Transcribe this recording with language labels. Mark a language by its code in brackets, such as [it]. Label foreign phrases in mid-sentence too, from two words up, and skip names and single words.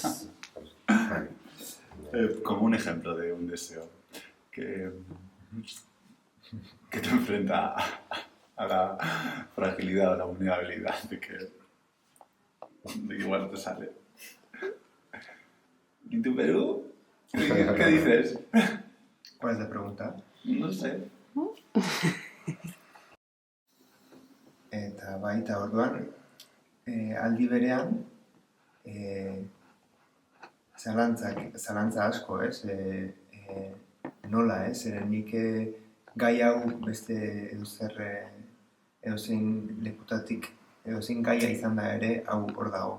[es] Como un ejemplo de un deseo que te enfrenta a la fragilidad, a la vulnerabilidad de que igual no te sale. ¿Y tu Perú? ¿Qué dices? ¿Cuál es la pregunta? No sé. [eu] Eta baita orduan, aldi berean, zalantza asko, ez? Nola, ez? Zeren nik gai hau beste edozein lekutatik, edozein gaia izan da ere, hau hor dago.